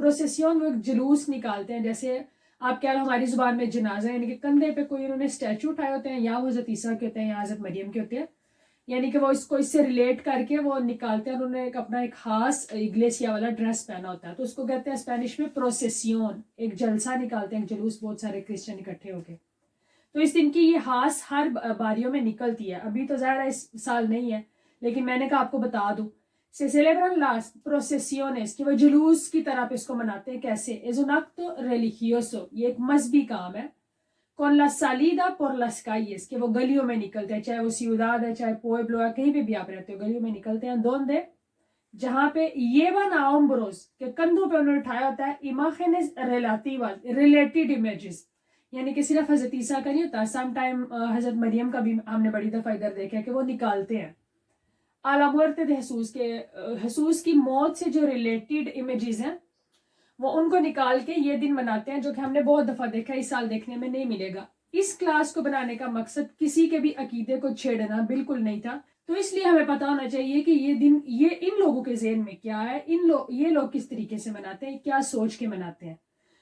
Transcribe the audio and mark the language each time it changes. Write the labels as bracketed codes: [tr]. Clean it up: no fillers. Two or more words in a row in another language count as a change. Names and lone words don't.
[ur] پروسیسیون وہ ایک جلوس نکالتے ہیں، جیسے آپ کہہ لو ہماری زبان میں جنازہ، یعنی کہ کندھے پہ کوئی انہوں نے اسٹیچو اٹھائے ہوتے ہیں، یا وہ حضرت عیسیٰ کے ہوتے ہیں یا حضرت مریم کے ہوتے ہیں، یعنی کہ وہ اس کو اس سے ریلیٹ کر کے وہ نکالتے ہیں، اور انہوں نے اپنا ایک خاص اگلیسیا والا ڈریس پہنا ہوتا ہے، تو اس کو کہتے ہیں اسپینش میں پروسیسیون، ایک جلسہ نکالتے ہیں، ایک جلوس، بہت سارے کرسچن اکٹھے ہو کے، تو اس دن کی یہ خاص ہر باریوں میں نکلتی ہے، ابھی تو ظاہر اس سال نہیں ہے، لیکن میں نے کہا آپ کو بتا دوں۔ [es] se celebran las procesiones, [ur] کہ وہ جلوس کی طرح پہ اس کو مناتے ہیں، کیسے؟ [es] es un acto religioso، [ur] یہ ایک مذہبی کام ہے، [es] con la salida por las calles، [ur] کہ وہ گلیوں میں نکلتے ہیں، چاہے وہ سیوداد ہے، چاہے پوئبلو ہے، کہیں پہ بھی آپ رہتے ہو، گلیوں میں نکلتے ہیں، donde، جہاں پہ [es] llevan a hombros، [ur] کہ کندھوں پہ انہوں نے اٹھایا ہوتا ہے، [es] imágenes relativas، [en] related images، [ur] یعنی کہ صرف حضرت عیسیٰ کا نہیں ہوتا، [en] some time [ur] حضرت مریم کا بھی ہم نے بڑی دفعہ ادھر دیکھا کہ وہ نکالتے ہیں، [es] a la muerte de Jesús، [ur] کے حسوس کی موت سے جو [en] related images [ur] ہیں وہ ان کو نکال کے یہ دن مناتے ہیں، جو کہ ہم نے بہت دفعہ دیکھا، اس سال دیکھنے میں نہیں ملے گا۔ اس کلاس کو بنانے کا مقصد کسی کے بھی عقیدے کو چھیڑنا بالکل نہیں تھا، تو اس لیے ہمیں پتہ ہونا چاہیے کہ یہ دن، یہ ان لوگوں کے ذہن میں کیا ہے، یہ لوگ کس طریقے سے مناتے ہیں، کیا سوچ کے مناتے ہیں۔